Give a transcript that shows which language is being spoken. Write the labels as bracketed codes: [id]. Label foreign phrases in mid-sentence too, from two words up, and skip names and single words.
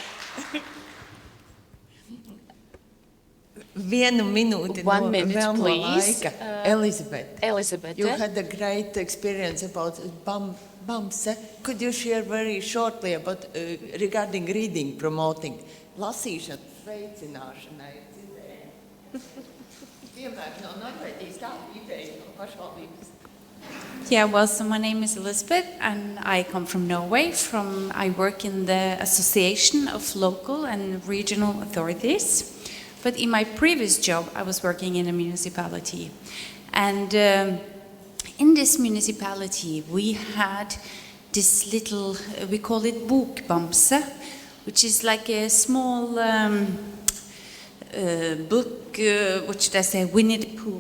[en] One minute, please. Elizabeth. You had a great experience about BAMSE. Could you share very shortly about regarding reading, promoting? [lv] Lasīšana, veicināšana ir dzirdējumi. Piemēram, no Norvēģijas tāda ideja no pašvaldības. [en] Yeah, well, so my name is Elizabeth, and I come from Norway. I work in the Association of Local and Regional Authorities. But in my previous job, I was working in a municipality. And in this municipality, we had this little, we call it Bokbamse, which is like a small book, what should I say, Winnie the Pooh.